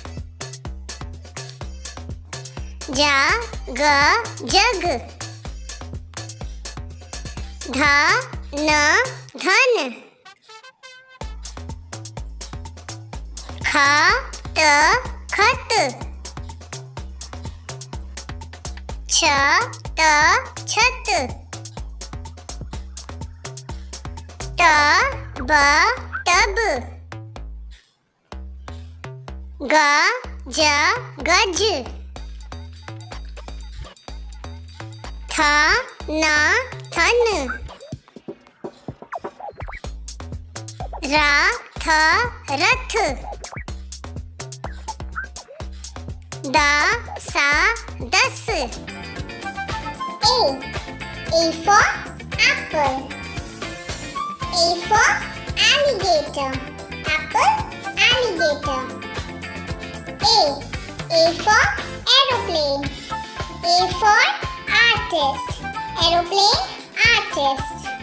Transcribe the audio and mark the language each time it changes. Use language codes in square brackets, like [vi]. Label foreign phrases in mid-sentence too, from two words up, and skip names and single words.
[hi] जा ग जग ध न धन ख त खत छ त छत ट ब टब ग गज थ न थन र थ रथ द सा दस [en] A for apple. A for alligator. Apple, alligator. A for aeroplane. A for artist. Aeroplane, artist.